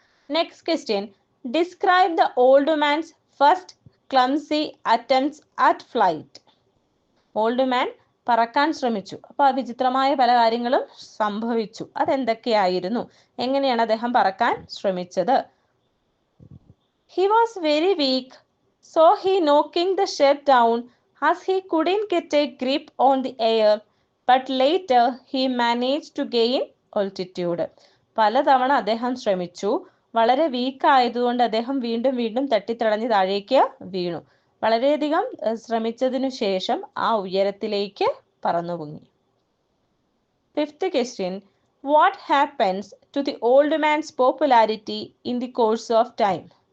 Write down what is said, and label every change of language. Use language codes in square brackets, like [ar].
[en] Next question, describe the old man's first clumsy attempts at flight. [ml] Old man പറക്കാൻ ശ്രമിച്ചു. അപ്പോൾ വിചിത്രമായ പല കാര്യങ്ങളും സംഭവിച്ചു. അതെന്തൊക്കെയായിരുന്നു? എങ്ങനെയാണ് അദ്ദേഹം പറക്കാൻ ശ്രമിച്ചത്? [en] He was very weak, so he knocking the ship down as he couldn't get a grip on the air, but later he managed to gain altitude. [ml] പലതവണ അദ്ദേഹം ശ്രമിച്ചു. വളരെ വീക്ക് ആയതുകൊണ്ട് അദ്ദേഹം വീണ്ടും വീണ്ടും തട്ടിത്തടഞ്ഞ് താഴേക്ക് വീണു. വളരെയധികം ശ്രമിച്ചതിനു ശേഷം ആ ഉയരത്തിലേക്ക് പറന്നു പൊങ്ങി. [en] Fifth question, what happens to the old man's popularity in the course of time?